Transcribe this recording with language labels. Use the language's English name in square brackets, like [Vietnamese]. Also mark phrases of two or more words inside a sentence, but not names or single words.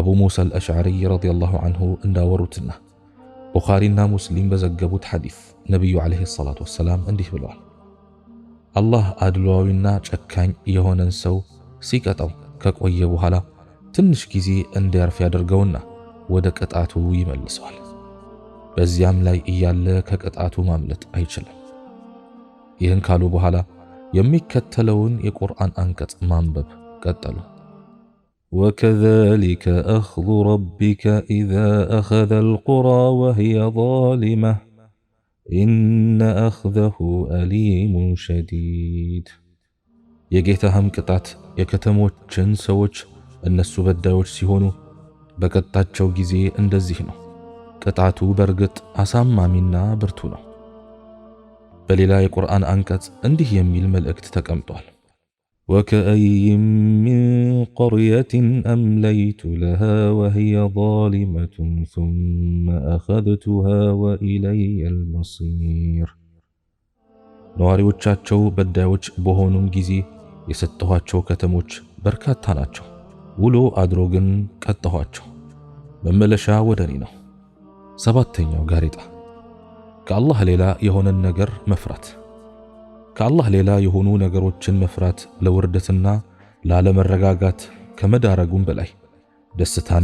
[Amharic] ሙሳ አልአሽዓሪ [Arabic] رضي الله عنه [Amharic] እንዳወሩትና ቡኻሪና ሙስሊም በዘገቡት ሐዲስ ነቢዩ [Arabic] عليه الصلاة والسلام [Amharic] እንዲህ ብለዋል። አላህ አድሏዊና ጨካኝ የሆነን ሰው ሲቀጣው ከቆየ በኋላ ትንሽ ጊዜ እንዲያርፍ ያደርገውና ወደ ቅጣቱ ይመልሰዋል። በዚያም ላይ እያለ ከቅጣቱ ማምለጥ አይችልም። ይህን ካሉ በኋላ የሚከተለውን የቁርአን አንቀጽ ማንበብ ቀጠሉ። [Arabic] وكذلك أخذ ربك إذا أخذ القرى وهي ظالمة إن أخذه أليم شديد። [Amharic] የጌታህም ቅጣት የከተሞችን ሰዎች እነሱ በዳዮች ሲሆኑ በቀጣቸው ጊዜ እንደዚህ ነው። ቅጣቱ በርግጥ አሳማሚና ብርቱ ነው። በሌላ የቁርአን አንቀጽ እንዲህ የሚል መልእክት ተቀምጧል። [Arabic] وكأي من قرية أمليت لها وهي ظالمة ثم أخذتها وإلي المصير። [Amharic] ነዋሪዎቻቸው በዳዮች በሆኑም ጊዜ የሰጠኋቸው ከተሞች በርካታ ናቸው። ውሎ አድሮ ግን ቀጣኋቸው፣ መመለሻ ወደ እኔ ነው። ሰባተኛው ጋሬጣ ከአላህ ሌላ የሆነን ነገር መፍራት። ከአላህ ሌላ የሆኑ ነገሮችን መፍራት ለውርደትና ላለመረጋጋት ከመዳረጉም በላይ ደስታን